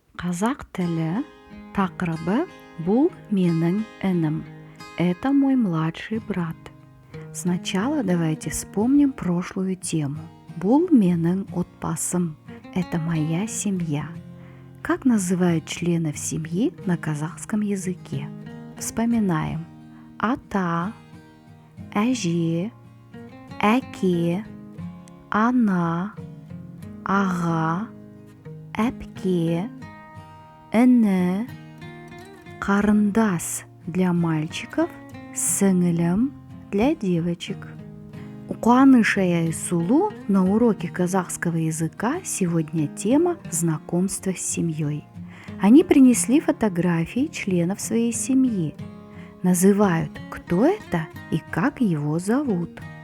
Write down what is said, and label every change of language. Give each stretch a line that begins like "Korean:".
Kazakh: Қазақ тілі тақырыбы «Бұл менің інім».
Russian: Это мой младший брат. Сначала давайте вспомним прошлую тему.
Kazakh: Бұл менің отбасым.
Russian: Это моя семья. Как называют членов семьи на казахском языке? Вспоминаем.
Kazakh: Ата, әже, әке, ана, аға, әпке, іні, қарындас
Russian: для мальчиков,
Kazakh: сіңілім
Russian: для девочек. У Куаныша и Айсулу на уроке казахского языка сегодня тема знакомства с семьей. Они принесли фотографии членов своей семьи. Называют, кто это и как его зовут.